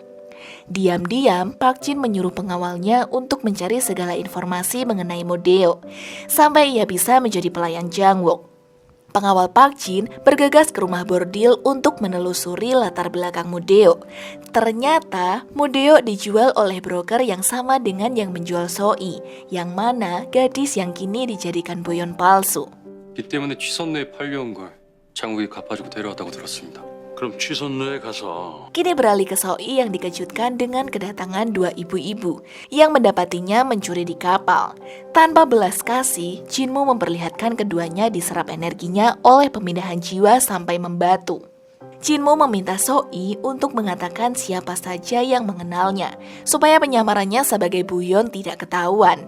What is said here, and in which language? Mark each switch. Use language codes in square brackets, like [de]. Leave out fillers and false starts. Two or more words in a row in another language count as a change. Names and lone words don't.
[id] Diam-diam, Park Jin menyuruh pengawalnya untuk mencari segala informasi mengenai Mudeok, sampai ia bisa menjadi pelayan Jangwook. Pengawal Park Jin bergegas ke rumah bordil untuk menelusuri latar belakang Mudeok. Ternyata Mudeok dijual oleh broker yang sama dengan yang menjual Soi, yang mana gadis yang kini dijadikan buyon palsu. [ko] 이 때문에 취선료에 팔려온 걸 장국이 갚아주고 데려왔다고 들었습니다. 그럼 취선로에 가서 [id] Kini beralih ke Soi yang dikejutkan dengan kedatangan dua ibu-ibu yang mendapatinya mencuri di kapal. Tanpa belas kasih, Jinmu memperlihatkan keduanya diserap energinya oleh pemindahan jiwa sampai membatu. Jinmu meminta Soi untuk mengatakan siapa saja yang mengenalnya, supaya penyamarannya sebagai buyon tidak ketahuan.